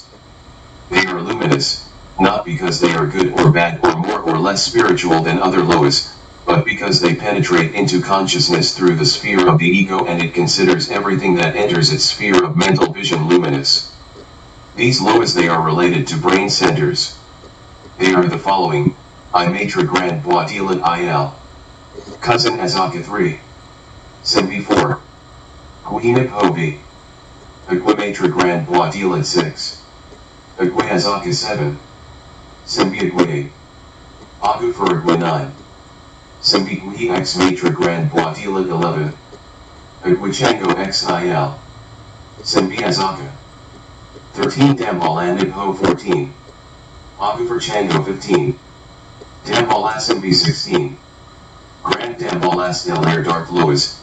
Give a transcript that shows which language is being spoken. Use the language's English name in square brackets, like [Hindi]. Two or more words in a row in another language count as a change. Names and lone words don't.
[English] They are luminous, not because they are good or bad or more or less spiritual than other loas, but because they penetrate into consciousness through the sphere of the ego and it considers everything that enters its sphere of mental vision luminous. These loas they are related to brain centers. They are the following: I Maitre Grand Bois Dealet IL, Cousin Azaka 3, Simbi 4, Guhinip Hovi, Agui Maitre Grand Bois Dealet 6, Agui Azaka 7, Simbi Agui 8, Agu for Agui 9, Simbi Gui X Maitre Grand Bois Dealet 11, Agui Chango XIL, Simbi Azaka 13 Dambal and Ho 14, Agu for Chango 15, Dambal Asimbi 16, Grand Dambalas del Air Dark Loas.